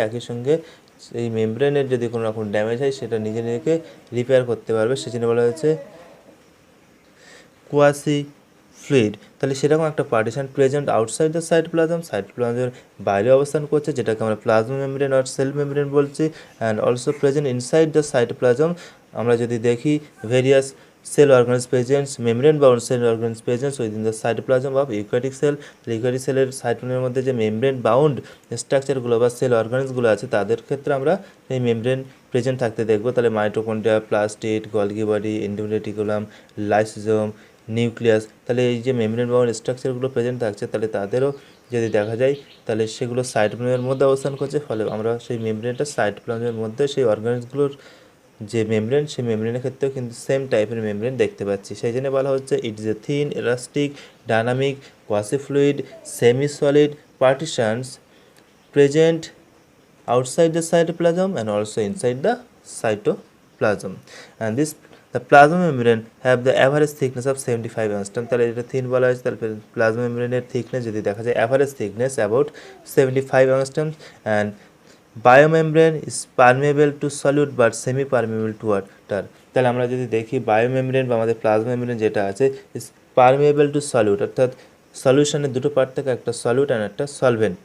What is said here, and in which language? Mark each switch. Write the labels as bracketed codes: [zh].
[bn] একই সঙ্গে এই মেমব্রেনের যদি কোনো রকম ড্যামেজ হয় সেটা নিজে নিজেকে রিপেয়ার করতে পারবে, সেজন্য বলা হয়েছে কোয়াসি ফ্লুইড। তাহলে সেরকম একটা পার্টিশন প্রেজেন্ট আউটসাইড দ্য সাইটোপ্লাজমের বাইরে অবস্থান করছে, যেটাকে আমরা প্লাজমা মেমব্রেন আর সেল মেমব্রেন বলছি, [en] And also present inside the cytoplasm. [bn] আমরা যদি দেখি [en] Various cell organelles presents membrane bound cell organelles presents within the cytoplasm of eukaryotic cell। [bn] Eukaryotic সেলের সাইটোপ্লাজমের মধ্যে যে মেমব্রেন বাউন্ড স্ট্রাকচারগুলো বা সেল অর্গানেলসগুলো আছে তাদের ক্ষেত্রে আমরা এই মেমব্রেন প্রেজেন্ট থাকতে দেখব। তাহলে mitochondria, plastid, Golgi body, এন্ডোরেটিকুলাম, lysosome, nucleus, তাহলে এই যে মেমব্রেন বাউন্ড স্ট্রাকচারগুলো প্রেজেন্ট থাকছে তাহলে তাদেরও যদি দেখা যায় তাহলে সেগুলো সাইটোপ্লাজমের মধ্যে অবস্থান করছে, ফলে আমরা সেই মেমব্রেনটা সাইটোপ্লাজমের মধ্যে সেই অর্গানেলসগুলোর যে মেমব্রেন সেই মেমব্রেনের ক্ষেত্রেও কিন্তু সেম টাইপের মেমব্রেন দেখতে পাচ্ছি। সেই জন্য বলা হচ্ছে [en] It is a thin, elastic, dynamic, quasi fluid, semi solid partitions present outside the cytoplasm and also inside the cytoplasm, and the plasma membrane have the average thickness of 75 angstrom। [bn] তাহলে এটা thin বলা হয়েছে, তাহলে plasma মেমব্রেনের thickness যদি দেখা যায় average thickness about 75 angstrom, [en] and biomembrane is permeable to solute but semi permeable to water। [bn] তাহলে আমরা যদি দেখি বায়োমেমব্রেন বা আমাদের প্লাজমা মেমব্রেন যেটা আছে [en] is permeable to solute, [bn] অর্থাৎ সলিউশনের দুটো পার্ট থাকে, একটা সলিউট অ্যান্ড একটা সলভেন্ট।